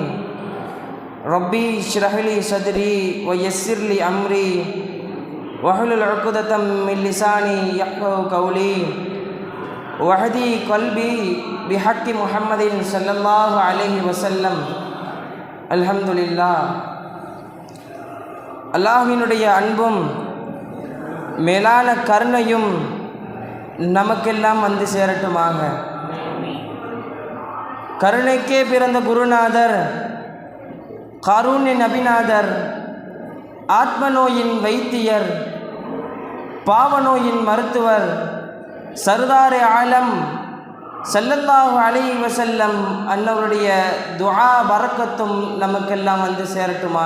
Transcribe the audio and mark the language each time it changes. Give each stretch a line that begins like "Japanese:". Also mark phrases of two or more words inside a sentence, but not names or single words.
Arabic: ربي اشرح لي صدري ويسر لي أمري واحلل عقدة من لساني يفقهوا قولي واهدي قلبي بحق محمد صلى الله عليه وسلم. الحمد لله.
Tamil: அல்லாஹ்வினுடைய அன்பும் மேலான கருணையும் நமக்கெல்லாம் வந்து சேரட்டுமாக. கருணைக்கே பிறந்த குருநாதர், காரூண்ய நபிநாதர், ஆத்மநோயின் வைத்தியர், பாவநோயின் மருத்துவர்,
Urdu: سردارِ عالم
Arabic: صلى الله عليه وسلم
Tamil: அன்னவருடைய துஆ பரக்கத்தும் நமக்கெல்லாம் வந்து சேரட்டுமாக.